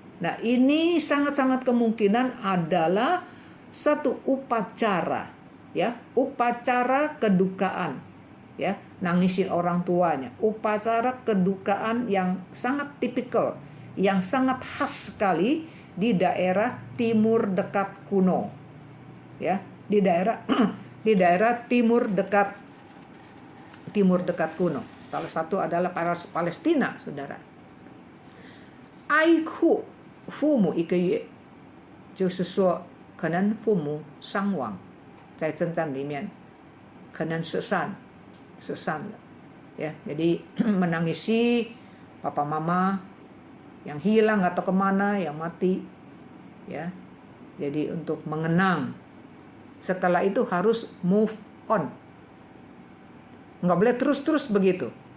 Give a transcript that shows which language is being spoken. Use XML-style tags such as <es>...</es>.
<id>Nah, ini sangat-sangat kemungkinan adalah satu upacara, ya, upacara kedukaan, ya, nangisin orang tuanya, upacara kedukaan yang sangat tipikal, yang sangat khas sekali di daerah timur dekat kuno, ya, di daerah timur dekat kuno. Salah satu adalah Palestina, saudara.</id> <zh>爱护父母1个月，就是说可能父母伤亡，在征战里面可能失散了，ya.</zh> <id>Jadi menangisi papa mama yang hilang atau kemana, yang mati, ya. Jadi untuk mengenang. Setelah itu harus</id> <en>move on.</en> <id>Nggak boleh terus-terus begitu.</id>